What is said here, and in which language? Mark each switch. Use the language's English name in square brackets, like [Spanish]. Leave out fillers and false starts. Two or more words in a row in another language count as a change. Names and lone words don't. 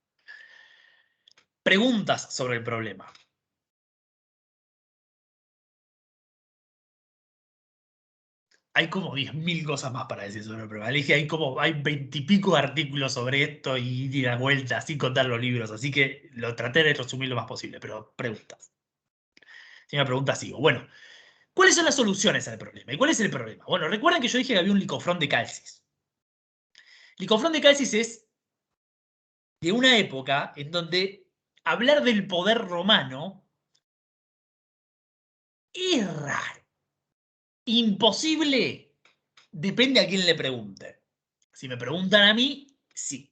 [Spanish] Preguntas sobre el problema. Hay como 10.000 cosas más para decir sobre el problema. Le dije, hay 20 y pico artículos sobre esto y la vuelta, sin contar los libros. Así que lo traté de resumir lo más posible, pero preguntas. Si me preguntas, sigo. Bueno, ¿cuáles son las soluciones al problema? ¿Y cuál es el problema? Bueno, recuerden que yo dije que había un licofrón de Calcis. Licofrón de Calcis es de una época en donde hablar del poder romano es raro. Imposible, depende a quién le pregunte. Si me preguntan a mí, sí.